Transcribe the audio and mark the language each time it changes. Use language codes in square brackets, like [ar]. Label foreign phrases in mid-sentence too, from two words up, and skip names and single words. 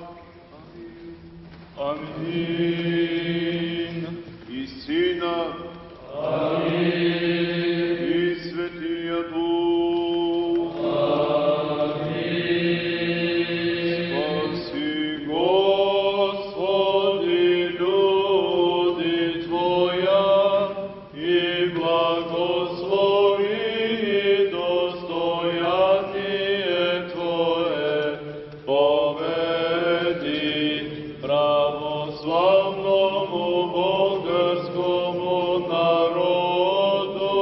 [bg] Амин. И Сина Амин. И Светия Дух. Амин. [cu] Спаси, Господи, люди Твоя и благослови достояние Твое, поведи православному българскому народу